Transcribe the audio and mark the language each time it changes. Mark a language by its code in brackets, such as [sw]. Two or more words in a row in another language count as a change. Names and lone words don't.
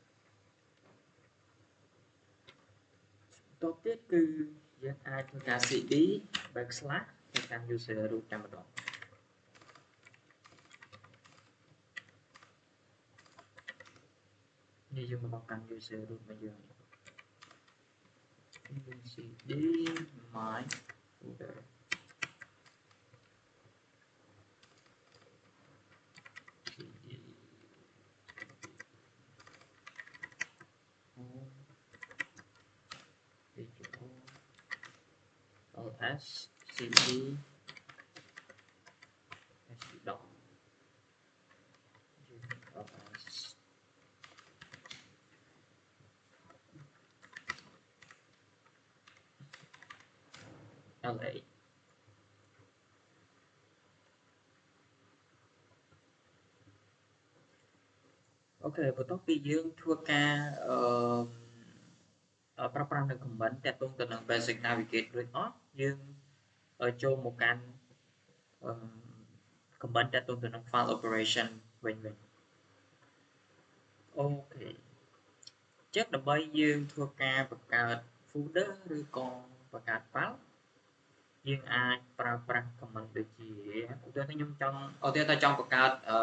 [km] តទៅទៀតគឺយើងអាចធ្វើការ [en] cd backslash [km] ទៅកាន់ user root តែម្ដង នេះយើងមកកាន់ user root មកយើង [en] cd my folder cd home digital ls cd dot ls la. [km] Ok, បន្ទាប់ពីយើងធ្វើការប្រើប្រាស់នៅ comment តាក់ទងទៅនឹង [en] basic navigate [km] រួចអស់យើងចូលមកកាន់ comment តាក់ទងទៅនឹង [en] file operation [km] វិញអូខេចឹងដើម្បីយើងធ្វើការបង្កើត folder ឬក៏បង្កើត file យើងអាចប្រើប្រាស់ comment ដូចជាឧទាហរណ៍ខ្ញុំចង់បង្កើត